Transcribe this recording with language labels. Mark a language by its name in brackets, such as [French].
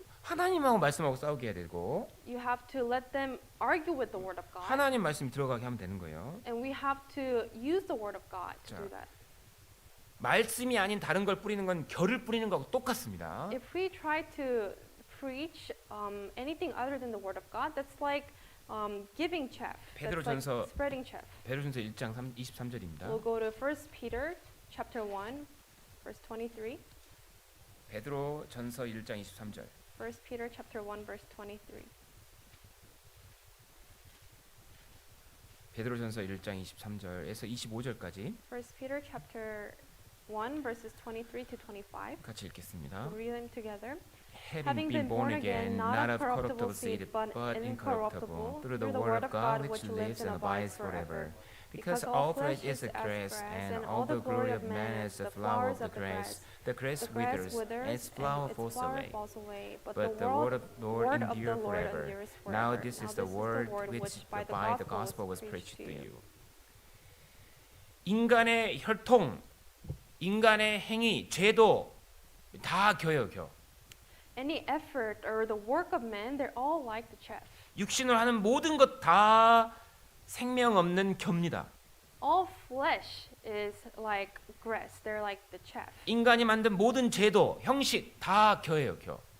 [Korean] 하나님하고 말씀하고 싸우게 해야 되고 [English] You have to let them argue with the word of God, [Korean] 하나님 말씀이 들어가게 하면 되는 거예요. [English] and we have to use the word of God to [Korean] 자. [English] do that. [Korean] 말씀이 아닌 다른 걸 뿌리는 건 결을 뿌리는 거하고 똑같습니다. [English] If we try to preach anything other than the word of God, that's like giving chaff. That's like [Korean] 베드로전서 [English] spreading chaff. [Korean] 베드로전서 1장 23절입니다. [English] We'll go to 1 Peter chapter 1, verse 23. [Korean] 베드로전서 1장 23절. [English] 1 Peter chapter 1, verse 23. [Korean] 베드로전서 1장 23절에서 25절까지 [English] 1 Peter chapter 1, verses 23 to 25. [Korean] 같이 읽겠습니다. [English] We'll read them together. Having been born again, not of corruptible seed, but incorruptible, through the word of God which lives and abides forever. Because all flesh is as grass, and all the glory of man as the flower of the grass. The grass withers, and its flower falls away. But the word of the Lord endures forever. Now this is the word which by the gospel was preached to you. [Korean] 인간의 혈통, 인간의 행위, 죄도 다 겨요, 겨. [English] Any effort or the work of man, they're all like the chaff. [Korean] 육신으로 하는 모든 것 다 생명 없는 겨입니다. [English] All flesh is like grass. They're like the chaff. [Korean] 인간이 만든 모든 제도, 형식 다 겨예요, 겨.